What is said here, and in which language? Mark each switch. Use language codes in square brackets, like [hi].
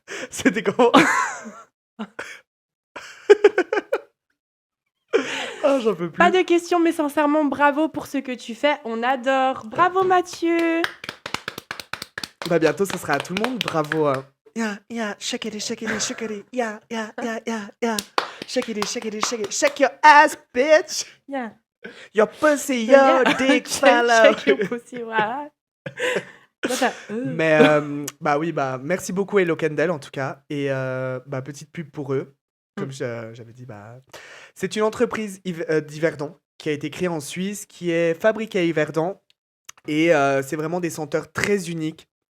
[fr] C'était comment? Ah, j'en peux plus. Pas de questions, mais sincèrement, bravo pour ce que tu fais. On adore. Bravo, Mathieu. Bah, bientôt, ça sera à tout le monde. Bravo. [en] Yeah, shake it, shake it, shake it. Yeah. Shake it, shake it, shake it. Shake your ass, bitch. Yeah. Your pussy, your dick, fellow. Shake your pussy, [fr] voilà. Toi, tu Mais bah oui, bah merci beaucoup Hello Candle en tout cas et bah petite pub pour eux. Mmh. Comme j'avais dit, bah c'est une entreprise d'Yverdon qui a été créée en Suisse, qui est fabriquée à Yverdon et c'est vraiment des senteurs très uniques.